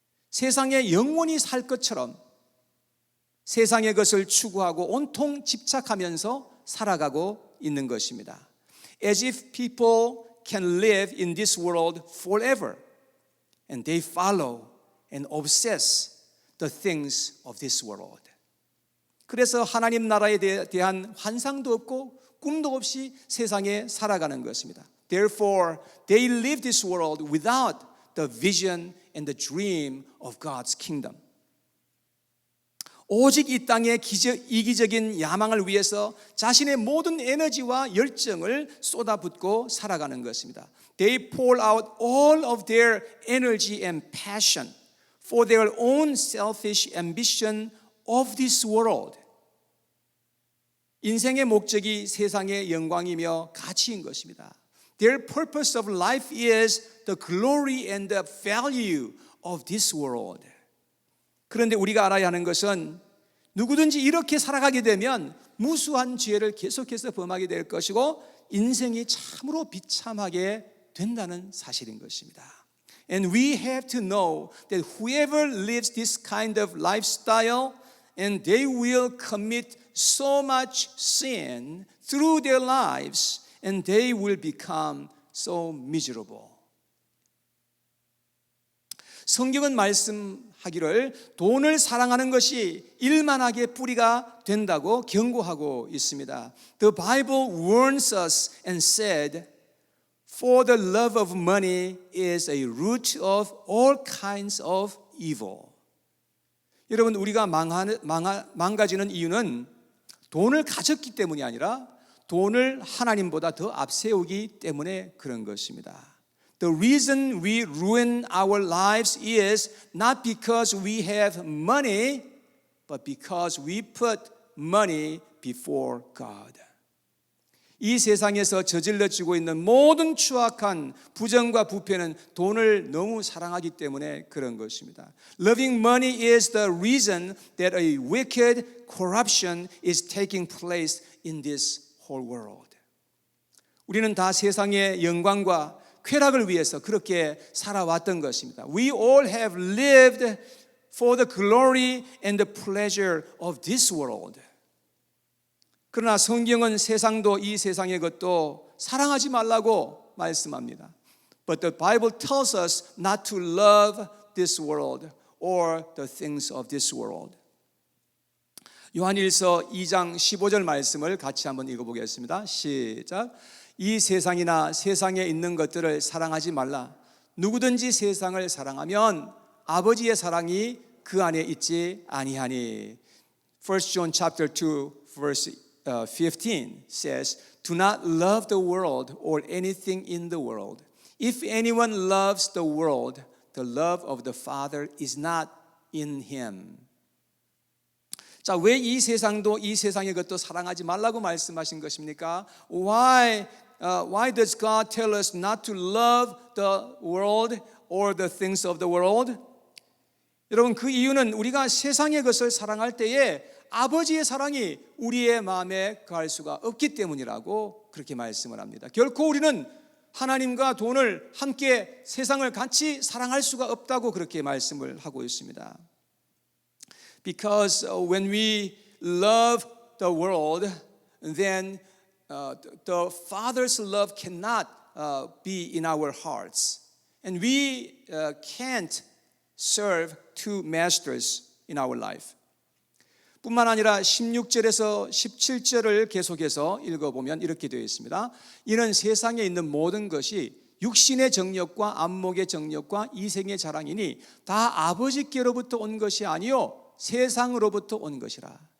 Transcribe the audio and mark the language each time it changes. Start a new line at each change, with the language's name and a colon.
Korean: 세상에 영원히 살 것처럼 세상의 것을 추구하고 온통 집착하면서 살아가고 있는 것입니다.
English: As if people can live in this world forever. And they follow and obsess the things of this world.
Korean: 그래서 하나님 나라에 대한 환상도 없고 꿈도 없이 세상에 살아가는 것입니다.
English: Therefore, they live this world without the vision and the dream of God's kingdom.
Korean: 오직 이 땅의 이기적인 야망을 위해서 자신의 모든 에너지와 열정을 쏟아붓고 살아가는 것입니다.
English: They pour out all of their energy and passion for their own selfish ambition of this world.
Korean: 인생의 목적이 세상의 영광이며 가치인 것입니다.
English: Their purpose of life is the glory and the value of this world.
Korean: 그런데 우리가 알아야 하는 것은 누구든지 이렇게 살아가게 되면 무수한 죄를 계속해서 범하게 될 것이고 인생이 참으로 비참하게 된다는 사실인 것입니다.
English: And we have to know that whoever lives this kind of lifestyle and they will commit so much sin through their lives and they will become so miserable.
Korean: 성경은 말씀하기를 돈을 사랑하는 것이 일만하게 뿌리가 된다고 경고하고 있습니다.
English: The Bible warns us and said, For the love of money is a root of all kinds of evil.
Korean: 여러분, 우리가 망가지는 이유는 돈을 가졌기 때문이 아니라 돈을 하나님보다 더 앞세우기 때문에 그런 것입니다.
English: The reason we ruin our lives is not because we have money, but because we put money before God.
Korean: 이 세상에서 저질러지고 있는 모든 추악한 부정과 부패는 돈을 너무 사랑하기 때문에 그런 것입니다.
English: Loving money is the reason that a wicked corruption is taking place in this whole world.
Korean: 우리는 다 세상의 영광과 쾌락을 위해서 그렇게 살아왔던 것입니다.
English: We all have lived for the glory and the pleasure of this world.
Korean: 그러나 성경은 세상도 이 세상의 것도 사랑하지 말라고 말씀합니다.
English: But the Bible tells us not to love this world or the things of this world.
Korean: 요한일서 2장 15절 말씀을 같이 한번 읽어보겠습니다. 시작. 이 세상이나 세상에 있는 것들을 사랑하지 말라. 누구든지 세상을 사랑하면 아버지의 사랑이 그 안에 있지 아니하니.
English: 1 John chapter 2 verse 15 says, Do not love the world or anything in the world. If anyone loves the world, the love of the Father is not in him.
Korean: 자, 왜 이 세상도 이 세상의 것도 사랑하지 말라고 말씀하신 것입니까?
English: Why does God tell us not to love the world or the things of the world?
Korean: 여러분, 그 이유는 우리가 세상의 것을 사랑할 때에 아버지의 사랑이 우리의 마음에 거할 수가 없기 때문이라고 그렇게 말씀을 합니다. 결코 우리는 하나님과 돈을 함께 세상을 같이 사랑할 수가 없다고 그렇게 말씀을 하고 있습니다.
English: Because when we love the world, then the Father's love cannot be in our hearts. And we can't serve two masters in our life.
Korean: 뿐만 아니라 16절에서 17절을 계속해서 읽어보면 이렇게 되어 있습니다. 이는 세상에 있는 모든 것이 육신의 정욕과 안목의 정욕과 이생의 자랑이니 다 아버지께로부터 온 것이 아니요 세상으로부터 온 것이라.